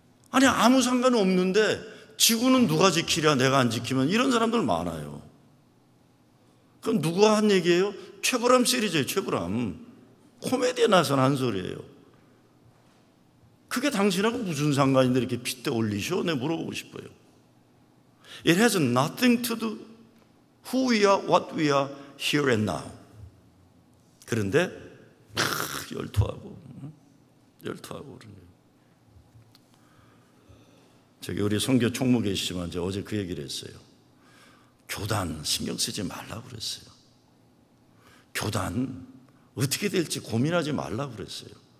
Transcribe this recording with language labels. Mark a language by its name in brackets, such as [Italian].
[Korean] 아니 아무 상관은 없는데 지구는 누가 지키랴 내가 안 지키면, 이런 사람들 많아요. 그럼 누가 한 얘기예요? 최불암 시리즈예요. 최불암 코미디에 나선 한 소리예요. 그게 당신하고 무슨 상관인데 이렇게 핏대 올리셔? 내가 물어보고 싶어요. [English] It has nothing to do who we are, what we are here and now. [Korean] 그런데 열토하고 그러네요. 저기 우리 선교 총무 계시지만 이제 어제 그 얘기를 했어요. 교단 신경 쓰지 말라고 그랬어요. 교단 어떻게 될지 고민하지 말라고 그랬어요.